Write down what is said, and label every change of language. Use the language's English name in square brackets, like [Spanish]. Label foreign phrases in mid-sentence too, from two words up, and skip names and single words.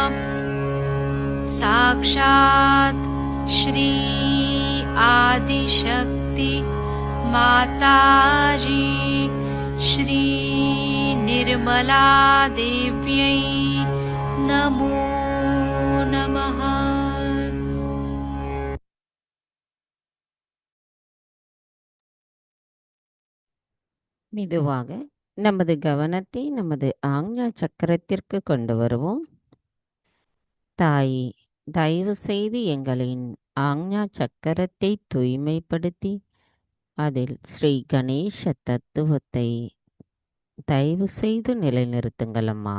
[Sanskrit] साक्षात् श्री आदिशक्ति माताजी श्री निर्मला देव्यै नमो नमः। [Tamil] மெதுவாக நமது கவனத்தை நமது ஆக்ஞா சக்கரத்திற்கு கொண்டு வருவோம். தாயே, தயவு செய்து எங்களின் ஆக்ஞா சக்கரத்தை தூய்மைப்படுத்தி அதில் ஸ்ரீ கணேச தத்துவத்தை தயவு செய்து நிலைநிறுத்துங்கள் அம்மா.